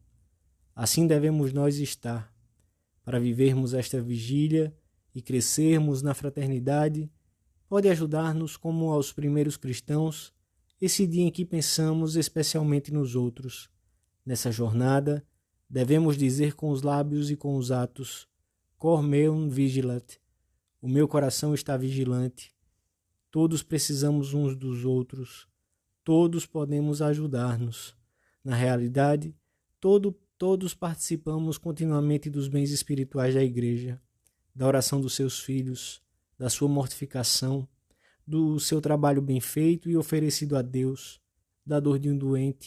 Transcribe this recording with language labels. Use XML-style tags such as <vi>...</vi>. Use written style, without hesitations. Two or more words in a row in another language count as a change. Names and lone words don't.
<pt>Assim devemos nós estar, para vivermos esta vigília e crescermos na fraternidade. Pode ajudar-nos, como aos primeiros cristãos, esse dia em que pensamos especialmente nos outros. Nessa jornada, devemos dizer com os lábios e com os atos:</pt> <la>Cor meum vigilat,</la> <pt>o meu coração está vigilante. Todos precisamos uns dos outros. Todos podemos ajudar-nos. Na realidade, todos participamos continuamente dos bens espirituais da Igreja, da oração dos seus filhos, da sua mortificação, do seu trabalho bem feito e oferecido a Deus, da dor de um doente.</pt>